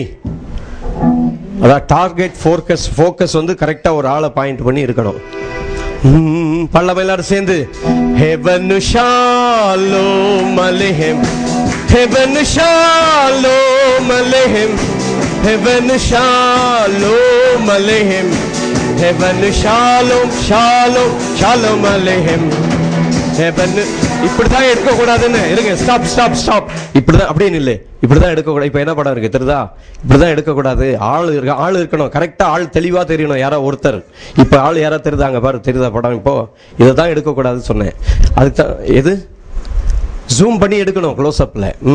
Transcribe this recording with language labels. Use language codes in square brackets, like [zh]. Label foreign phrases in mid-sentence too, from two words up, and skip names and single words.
[ta] அதான் டார்கெட் ஃபோக்கஸ் வந்து கரெக்டாக ஒரு ஆளை பாயிண்ட் பண்ணி இருக்கணும். பண்ணலாமா எல்லாரும் சேர்ந்து? [he] הבאנו שלום עליכם, הבאנו שלום עליכם, הבאנו שלום עליכם, הבאנו שלום שלום שלום עליכם. [ta] heaven இப்படிதான் எடுக்க கூடாதுன்னு இருங்க. ஸ்டாப். இப்படிதான் அப்படின்னு இல்லை, இப்படிதான் எடுக்க கூடாது. இப்ப என்ன படம் இருக்கு தெரியுதா? இப்படிதான் எடுக்க கூடாது. ஆள் இருக்கணும், கரெக்டா ஆள் தெளிவா தெரியணும், யாரோ ஒருத்தர். இப்ப ஆள் யாரா தெரியுதாங்க பாரு, தெரியுதா படம்? இப்போ இதைதான் எடுக்க கூடாதுன்னு சொன்னேன். அதுக்கு தான் எது ஜூம் பண்ணி எடுக்கணும் க்ளோஸ்அப்ல.